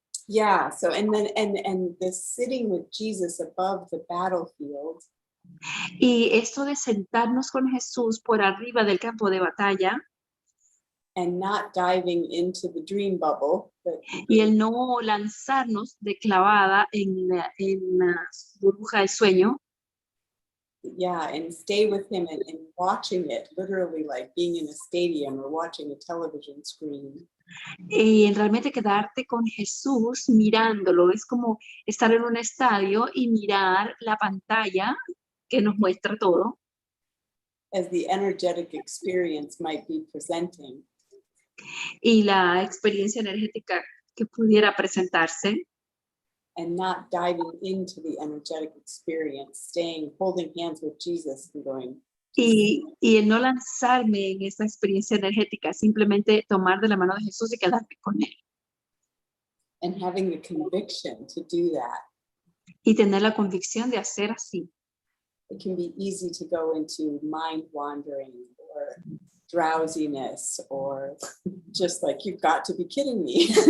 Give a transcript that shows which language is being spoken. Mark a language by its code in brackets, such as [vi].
[en] Yeah, so and the sitting with Jesus above the battlefield. [es] Y esto de sentarnos con Jesús por arriba del campo de batalla. [en] And not diving into the dream bubble. [es] Y el no lanzarnos de clavada en la burbuja del sueño. [en] Yeah, and stay with him and watching it, literally like being in a stadium or watching a television screen. [es] Y realmente quedarte con Jesús mirándolo, es como estar en un estadio y mirar la pantalla que nos muestra todo. [en] As the energetic experience might be presenting. [es] Y la experiencia energética que pudiera presentarse. [en] And not diving into the energetic experience, holding hands with Jesus and going. [es] Y el no lanzarme en esa experiencia energética, simplemente tomar de la mano de Jesús y quedarme con Él. [en] And having the conviction to do that. [es] Y tener la convicción de hacer así. [en] It can be easy to go into mind wandering or drowsiness or just like, you've got to be kidding me.